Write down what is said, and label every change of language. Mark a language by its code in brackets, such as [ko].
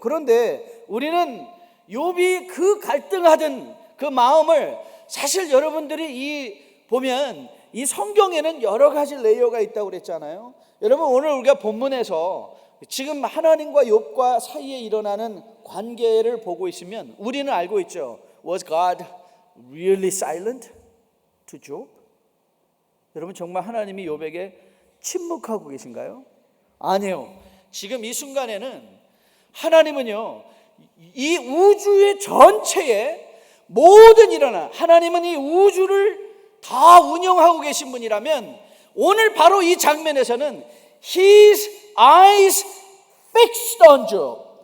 [ko] 그런데 우리는 욥이 그 갈등하던 그 마음을, 사실 여러분들이 보면 이 성경에는 여러 가지 레이어가 있다고 그랬잖아요. 여러분 오늘 우리가 본문에서 지금 하나님과 욥과 사이에 일어나는 관계를 보고 있으면 우리는 알고 있죠. [en] Was God really silent to Job? [ko] 여러분 정말 하나님이 욥에게 침묵하고 계신가요? 아니에요. 지금 이 순간에는 하나님은요 이 우주의 전체에 모든 하나님은 이 우주를 다 운영하고 계신 분이라면 오늘 바로 이 장면에서는 [en] His eyes fixed on Job.